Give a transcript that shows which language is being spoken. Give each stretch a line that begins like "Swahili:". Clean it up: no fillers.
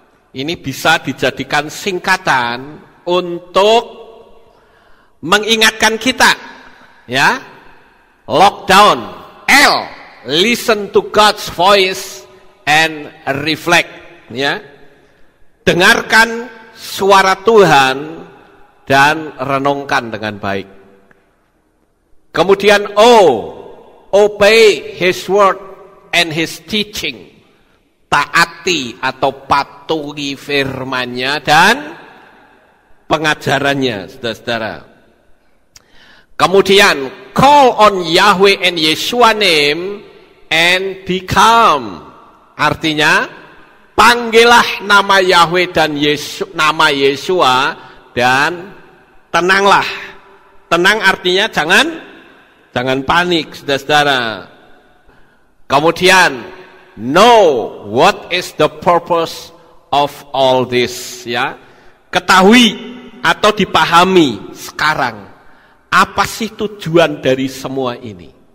Indonesian: Ini bisa dijadikan singkatan untuk mengingatkan kita, ya.
English: Lockdown, L, listen to God's voice and reflect, ya.
Indonesian: Dengarkan suara Tuhan dan renungkan dengan baik.
English: Kemudian O, obey His word and His teaching.
Indonesian: Taati atau patuhi firman-Nya dan pengajarannya, saudara-saudara.
English: Kemudian call on Yahweh and Yeshua name and be calm.
Indonesian: Artinya panggillah nama Yahweh dan nama Yeshua dan tenanglah. Tenang artinya jangan panik, saudara-saudara.
English: Kemudian know what is the purpose of all this, ya.
Indonesian: Ketahui atau dipahami sekarang apa sih tujuan dari semua ini?